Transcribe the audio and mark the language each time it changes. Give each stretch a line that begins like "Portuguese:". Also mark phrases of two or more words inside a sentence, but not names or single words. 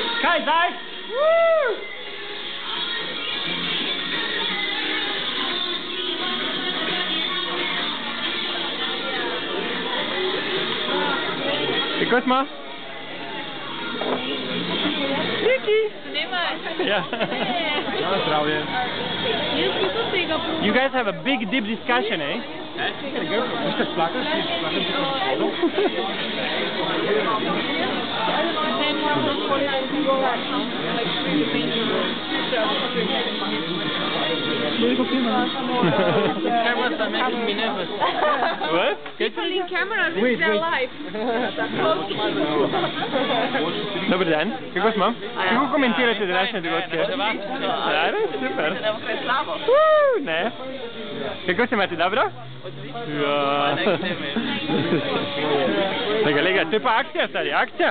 Slovenian: Zdaj! Woo! Kako smo? Viki! Ja. Zdravljen.
English: You guys have a big deep discussion, eh? Cameras are making me nervous. What? People in cameras, it's their life.
Slovenian: Dobar dan, kako smo? Kako komentirate današnje dogodke? Ja, super. Ne. Kako se imate, dobro? Ja. Lega, to je pa akcija, stari, akcija.